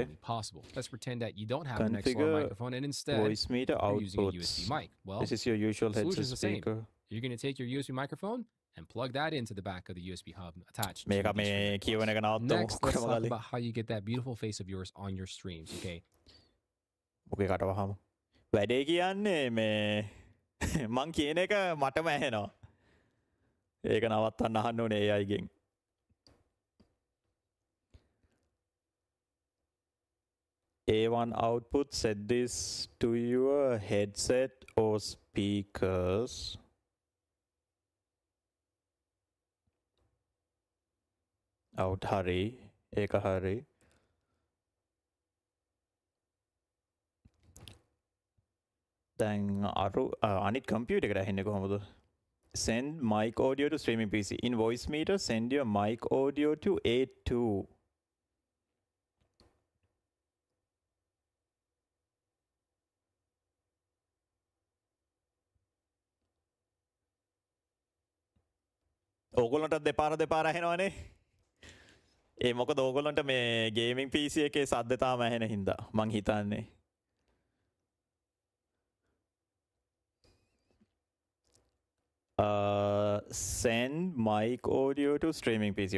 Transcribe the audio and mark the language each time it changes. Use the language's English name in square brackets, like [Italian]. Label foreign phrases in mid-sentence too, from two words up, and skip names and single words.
[English] Let's pretend that you don't have an XLR microphone and instead voice meter you're using a USB mic. Well, this is your usual headset speaker. You're going to take your USB microphone and plug that into the back of the USB hub attached. Next, let's talk about how you get that beautiful face of yours on your streams, okay? [Sinhala] වැඩේ කියන්නේ මේ මං කියන එක මටම ඇහෙනවා. ඒක නවත්තන්න අහන්න ඕනේ AI ගෙන්. [English] A1 output, set this to your headset or speakers. [Sinhala] Out හරි. ඒක හරි. දැන් අනිත් කම්පියුටර් එකට ඇහෙන්නේ කොහොමද? [English] Send mic audio to streaming PC. In voice meter, send your mic audio to A2. [Sinhala] ඕගොල්ලන්ට දෙපාර ඇහෙනවනේ. ඒ මොකද ඕගොල්ලන්ට මේ [English] gaming PC [Sinhala] එකේ සද්ද තාම ඇහෙන හින්දා මං හිතන්නේ. [English] Send mic audio to streaming PC.